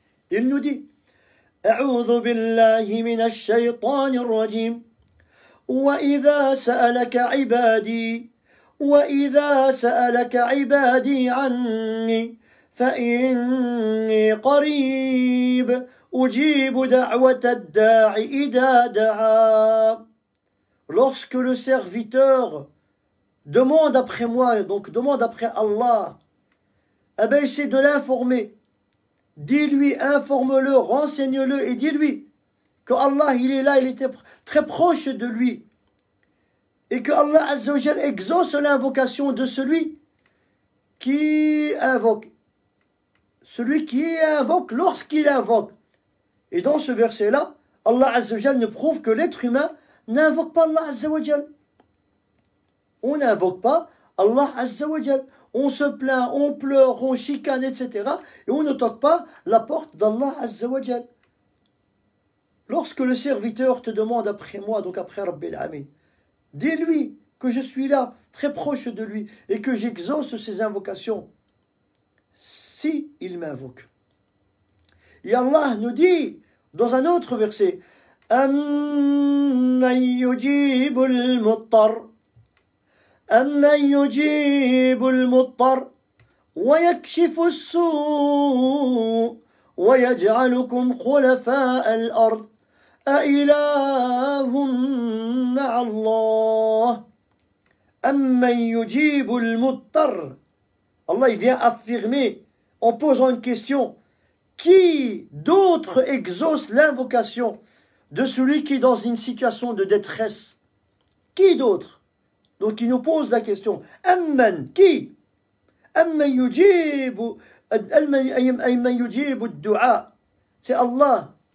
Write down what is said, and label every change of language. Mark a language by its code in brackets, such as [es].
[fr] Il nous dit [ar] أعوذ بالله من الشيطان الرجيم وإذا سألك عبادي عني فإني قريب أجيب دعوة الداع إذا دعا. [fr] Lorsque le serviteur demande après moi, donc demande après Allah, eh bien essaie de l'informer. Dis-lui, informe-le, renseigne-le et dis-lui que Allah, il est là, il était très proche de lui. Et que Allah Azza wa Jal exauce l'invocation de celui qui invoque. Celui qui invoque lorsqu'il invoque. Et dans ce verset-là, Allah Azza wa Jal ne prouve que l'être humain n'invoque pas Allah Azza wa Jal. On n'invoque pas Allah Azza wa Jal. On se plaint, on pleure, on chicane, etc. Et on ne toque pas la porte d'Allah Azza wa Jal. Lorsque le serviteur te demande après moi, donc après Rabbil Alamin, dis-lui que je suis là, très proche de lui, et que j'exauce ses invocations, si il m'invoque. Et Allah nous dit, dans un autre verset, [ar] أَمَّنْ يُجِيبُ الْمُضْطَرَّ أَمَّنْ يُجِيبُ الْمُضْطَرَّ وَيَكْشِفُ السُّوءَ وَيَجْعَلُكُمْ خُلَفَاءَ الْأَرْضِ أَإِلَٰهٌ مَّعَ اللَّهِ أَمَّنْ يُجِيبُ الْمُضْطَرَّ. [fr] Allah il vient affirmer en posant une question. Qui d'autre exauce l'invocation de celui qui est dans une situation de détresse? Qui d'autre? Donc il nous pose la question. Amman, qui? [ar] Amman yujibu ad-du'a. [fr] C'est Allah.